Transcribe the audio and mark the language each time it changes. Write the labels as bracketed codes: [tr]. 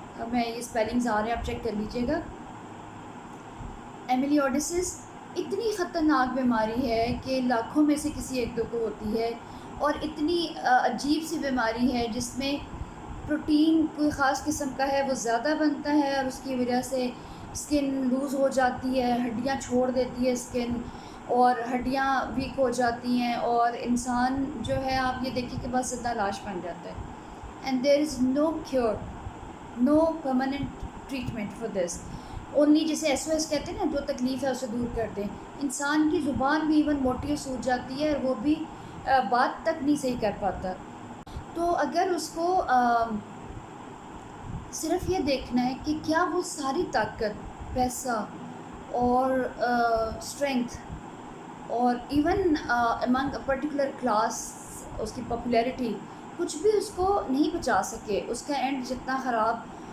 [ur] میں یہ اسپیلنگز آ رہے ہیں، آپ چیک کر لیجئے گا. ایمیلیوڈسس اتنی خطرناک بیماری ہے کہ لاکھوں میں سے کسی ایک دو کو ہوتی ہے، اور اتنی عجیب سی بیماری ہے جس میں پروٹین کوئی خاص قسم کا ہے وہ زیادہ بنتا ہے، اور اس کی وجہ سے اسکن لوز ہو جاتی ہے، ہڈیاں چھوڑ دیتی ہے اسکن، اور ہڈیاں ویک ہو جاتی ہیں، اور انسان جو ہے آپ یہ دیکھیں کہ بس زندہ لاش بن جاتا ہے. [en] and there is no cure, no permanent treatment for this. [ur] Only جیسے SOS کہتے ہیں نا، جو تکلیف ہے اسے دور کر دیں. انسان کی زبان بھی ایون موٹی اور سوج جاتی ہے اور وہ بھی بات تک نہیں صحیح کر پاتا. تو اگر اس کو صرف یہ دیکھنا ہے کہ کیا وہ ساری طاقت، پیسہ اور اسٹرینتھ اور [en] even among a particular class, [ur] اس کی پاپولیرٹی، کچھ بھی اس کو نہیں بچا سکے، اس کا اینڈ جتنا خراب.